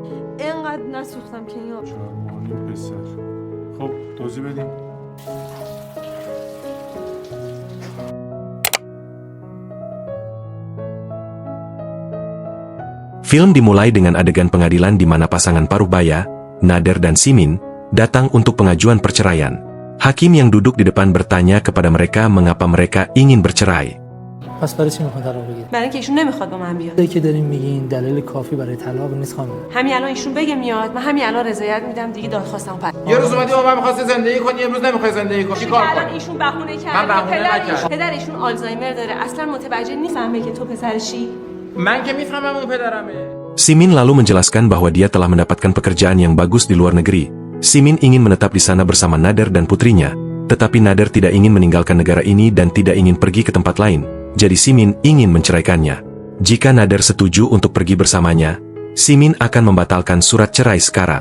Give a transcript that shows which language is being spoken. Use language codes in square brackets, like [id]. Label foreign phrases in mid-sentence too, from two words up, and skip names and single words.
[id] Film dimulai dengan adegan pengadilan di mana pasangan Paruhbaya, Nader dan Simin, datang untuk pengajuan perceraian. Hakim yang duduk di depan bertanya kepada mereka mengapa mereka ingin bercerai. [fa] پس برای چی میخواد طلاق بگیره؟ برای اینکه ایشون نمیخواد با من بیاد. که دارین میگین دلیل کافی برای طلاق نیست خانم. همین الان ایشون بگه میاد، من همین الان رضایت میدم دیگه دادخواستم پس. یه روز اومدی با من می‌خواستی زندگی کنی، امروز نمی‌خوای زندگی کنی. چیکار کنی؟ الان ایشون بهونه کرد. من بهونه نکردم. پدر ایشون آلزایمر داره. اصلا متوجه نمیفهمه که تو پسرشی. من که میفهمم اون پدرمه. [id] Simin lalu menjelaskan bahwa dia telah mendapatkan pekerjaan yang bagus di luar negeri. Simin ingin menetap di sana bersama Nader dan putrinya, tetapi Nader tidak ingin meninggalkan negara ini dan tidak ingin pergi ke tempat lain. Jadi Simin ingin menceraikannya. Jika Nader setuju untuk pergi bersamanya, Simin akan membatalkan surat cerai sekarang.